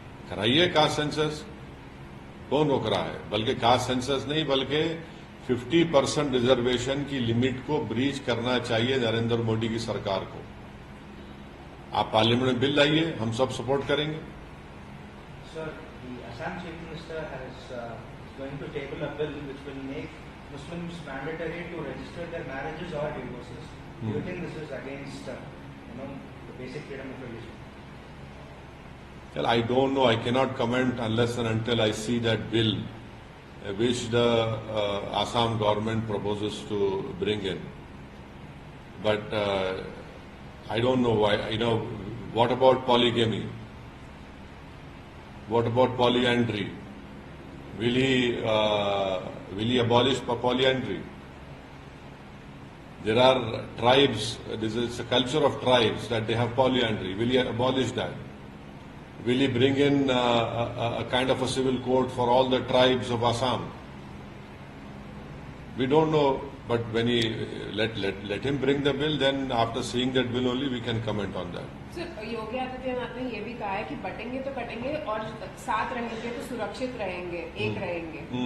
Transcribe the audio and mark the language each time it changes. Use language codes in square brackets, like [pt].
[hi] कराइए caste census, कौन रोक रहा है? बल्कि कास्ट सेंसस नहीं बल्कि 50% रिजर्वेशन की लिमिट को ब्रीच करना चाहिए नरेंद्र मोदी की सरकार को। आप पार्लियामेंट में बिल लाइए, हम सब सपोर्ट करेंगे। [en] Sir, the Assam Chief Minister is going to table a bill which will make Muslims mandatory to register their marriages or divorces. Do you think this is against, the basic freedom of religion? Well, I don't know. I cannot comment unless and until I see that bill which the Assam government proposes to bring in. But I don't know why. What about polygamy? What about polyandry? Will he abolish polyandry? There are tribes. This is a culture of tribes that they have polyandry. Will he abolish that? Will he bring in a kind of a civil code for all the tribes of Assam? We don't know, but when he let him bring the bill, then after seeing that bill only we can comment on that. [hi] Sir, Yogi Adityanath ने ये भी कहा है कि बटेंगे तो कटेंगे और साथ रहेंगे तो सुरक्षित रहेंगे, एक रहेंगे।